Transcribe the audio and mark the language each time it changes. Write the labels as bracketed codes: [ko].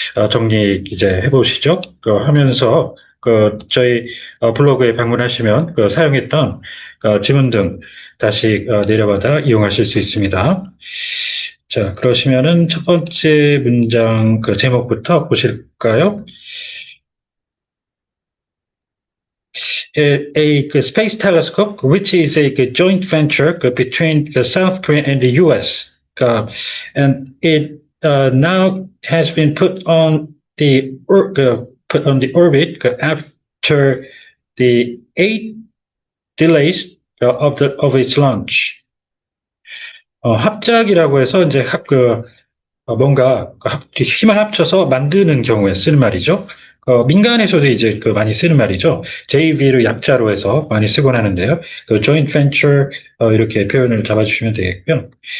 [ko] 정리 이제 해보시죠. 하면서 저희 블로그에 방문하시면 사용했던 지문 등 다시 내려받아 이용하실 수 있습니다. 자, 그러시면은 첫 번째 문장 제목부터 보실까요? [en] A space telescope, which is a joint venture between the South Korea and the U.S. And it now has been put on the orbit after the 8 delays of its launch. [ko] 합작이라고 해서 이제 뭔가 힘을 합쳐서 만드는 경우에 쓰는 말이죠. 민간에서도 이제 많이 쓰는 말이죠. JV를 약자로 해서 많이 쓰곤 하는데요. joint venture 이렇게 표현을 잡아주시면 되겠고요.